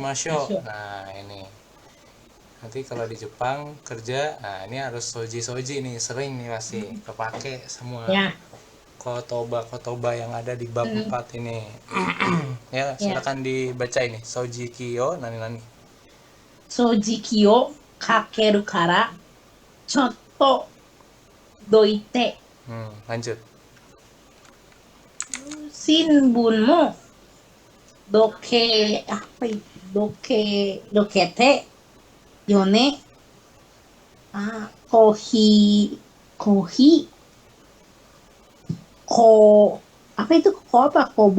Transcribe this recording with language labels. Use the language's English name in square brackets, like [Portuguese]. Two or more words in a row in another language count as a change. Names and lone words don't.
[Japanese] しましょう. [Indonesian] masuk. Nah, ini. Nanti kalau di Jepang kerja, nah ini harus soji-soji nih, sering nih pasti kepake semua Ya. kotoba yang ada di bab Hmm, 4 ini. Ya, ya. silakan dibaca ini. [Japanese] そうじ きょ なに なに. 掃除機をかけるからちょっとどいて. [Indonesian] Lanjut. [Japanese] 新聞もどけ [Indonesian] apa itu? [Japanese] どけてよね. コーヒー コーヒー こ [Indonesian] apa itu [Japanese] ko apa kobo.